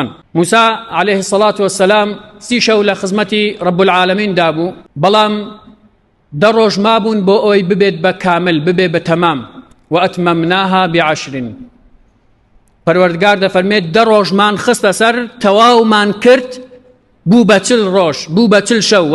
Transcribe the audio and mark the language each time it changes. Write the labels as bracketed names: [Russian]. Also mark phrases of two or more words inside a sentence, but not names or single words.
[Central Kurdish] موسا [Arabic] عليه الصلاة والسلام [Central Kurdish] 30 شەو لە خزمەتی [Arabic] رب العالمین [Central Kurdish] دابوو، بەڵام 10 ڕۆژ مابوون بۆ ئەوەی ببێت بە کامل، ببێ بە تەمام. [Arabic] وأتممناها ب10 [Central Kurdish] پەروەردگار دەفەرمێت 10 ڕۆژمان خستە سەر، تەواومان کرد بوو بە 40 ڕۆژ، بوو بە 40 شەو.